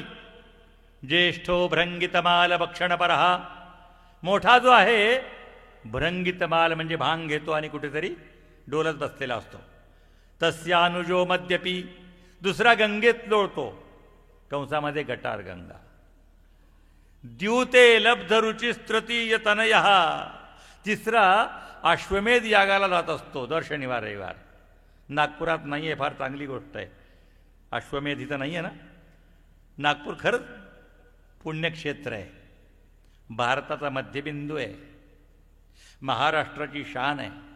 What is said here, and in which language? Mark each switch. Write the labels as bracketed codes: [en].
[sa] ज्येष्ठो भृंगितमाल भक्षणपरहा. [mr] मोठा जो आहे भृंगितमाल म्हणजे भांग घेतो आणि कुठेतरी डोलत बसलेला असतो. [sa] तस्यानुजो मद्यपी. [mr] दुसरा गंगेत लोळतो, कंसामध्ये गटार गंगा. [sa] द्यूते लब्ध रुची तृतीय तनयः. [mr] तिसरा अश्वमेध यागाला जात असतो दर शनिवार रविवार. नागपुरात नाही आहे, फार चांगली गोष्ट आहे. अश्वमेध इथं नाही आहे ना. नागपूर खरंच पुण्यक्षेत्र आहे, भारताचा मध्यबिंदू आहे, महाराष्ट्राची शान आहे.